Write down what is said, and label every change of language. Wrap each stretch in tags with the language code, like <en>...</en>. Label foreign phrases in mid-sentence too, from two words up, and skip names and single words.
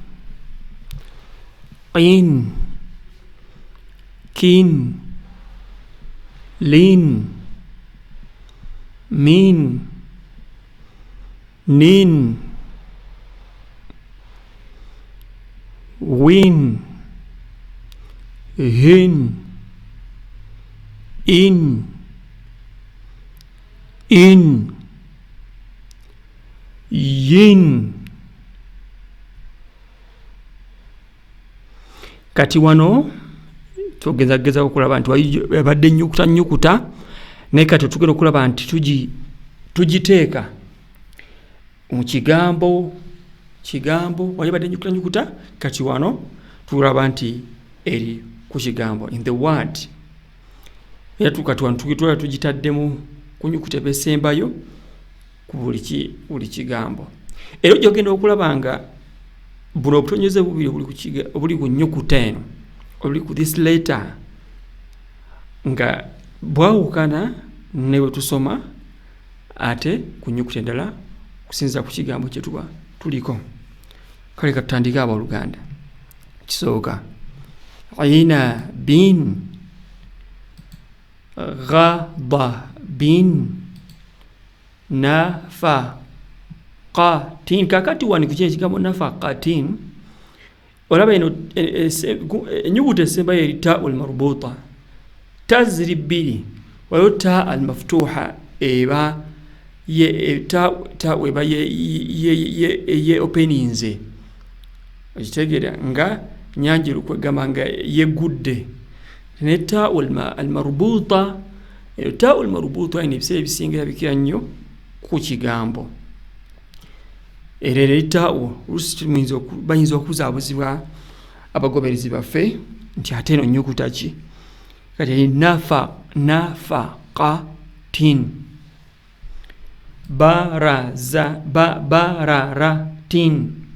<lg>qin, kin, lin, min, nin, win, hin, in, yin. Kati wano tugezageza okulaba nti wabadde nnyukuta, naye kati tugenda okulaba nti tugiteeka mu kigambo wayibadde nnyukuta, kati wano tulaba nti eri ku kigambo</lg> <en>in the word.</en> <lg>Era tukati wano tugitaddemu ku nnyukuta ebesembayo ku buli kigambo. Era ojja ogenda okulaba nga buno obutonyeze bubiri obuli ku nnyukuta eno, obuli ku</lg> <en>this letter,</en> <lg>nga bwawukana ne bwe tusoma ate ku nnyukuta endala okusinziira ku kigambo kye tuba tuliko. Kale katutandike abooluganda. Kisooka</lg> <ar>عنب غضب</ar> <lg>nafaqatin. Kakati wano ku ekigambo nafaqatin olaba eno ennyukuta esembayo eri</lg> <ar>تاء مربوطة,</ar> <lg>ta ziri bbiri, waliwo</lg> <ar>التاء المفتوحة</ar> <lg>eba ta weba ye openinze, okitegeera nga nyanjiru kwegamba nga yeggudde, ne</lg> <ar>التاء المربوطة. التاء المربوطة</ar> <lg>ine ebiseera ebisinga erabikira nnyo ku kigambo, era eritawo oluusi bayinza okuzaabuzibwa abagoberezi baffe nti ate eno nnyukuta ki, kati</lg> <ar>نفقةٍ، بررةٍ,</ar>